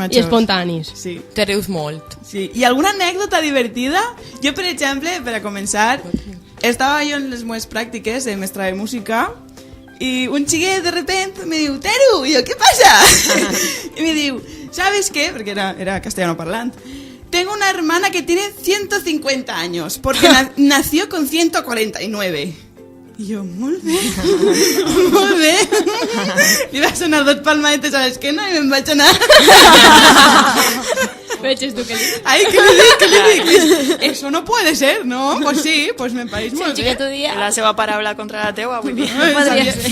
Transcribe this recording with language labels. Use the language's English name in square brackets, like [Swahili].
[Catalan] majors. espontanis. Sí. Te rius molt. Sí. I alguna anècdota divertida? Jo, per exemple, per a començar, estava jo en les meves pràctiques de mestra de música [Spanish] y un xiquet de repente [Catalan] me diu, Teru, [Spanish] y yo, ¿qué pasa? Y [Catalan] me diu, [Spanish] ¿sabes qué? Porque era castellano parlante. Tengo una hermana que tiene 150 años, porque nació con 149. [Catalan] I jo, molt bé, molt bé. Li va sonar 2 palmadetes a l'esquena i me'n vaig anar. Veig tu que dius. [Spanish] Ai, ¿qué le dic? Eso no puede ser, ¿no? [Catalan] Pues sí, pues me pareix Si el molt bé. xiquet ho dia... La seva paraula contra la teua, vull dir. Podria ser.